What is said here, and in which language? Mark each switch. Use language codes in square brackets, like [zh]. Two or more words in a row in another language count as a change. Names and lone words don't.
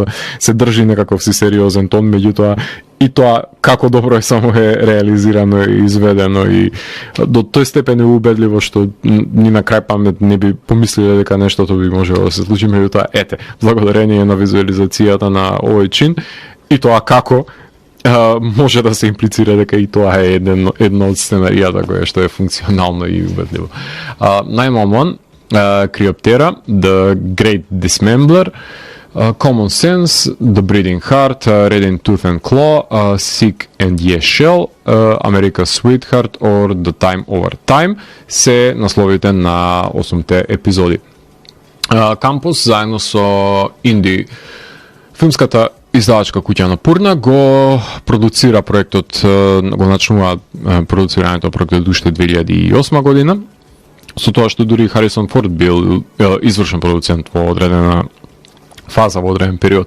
[mk] се држи некаков си сериозен тон, меѓутоа и тоа како добро е само е реализирано и изведено и до тој степен е убедливо што ни на крај памет не би помислиле дека нештото би можело да се случи, меѓутоа ете, благодарение на визуализацијата на овој чин и тоа како може да се имплицира дека и тоа е едно од сценаријата кое што е функционално и убедливо. 911, Cryoptera, The Great Dismembler, Common Sense, The Breeding Heart, Red in Tooth and Claw, Sick and Yes Shell, America's Sweetheart or The Time Over Time се насловите на 8-те епизоди. Кампус заедно со Инди филмската издавачка куќа на Пурна го продуцира проектот, го начнува продуцирањето проектот уште 2008 година, со тоа што дури Харисон Форд бил извршен продуцент во одредена фаза во одреден период.